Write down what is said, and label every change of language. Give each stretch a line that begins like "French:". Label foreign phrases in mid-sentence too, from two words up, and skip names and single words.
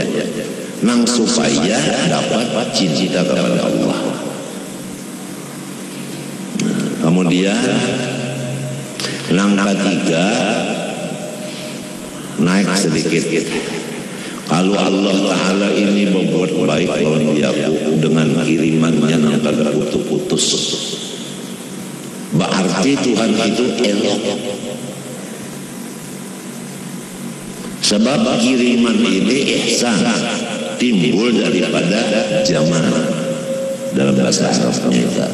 Banjar: Nang supaya dapat cinta kepada Allah. Kemudian nang ketiga naik sedikit. Kalau Allah Ta'ala ini membuat baik lawan diaku dengan kirimannya yang kada putus-putus, berarti Tuhan itu elok.
Indonesian: Sebab kiriman ini ihsan timbul daripada zaman dalam bahasa Arabnya.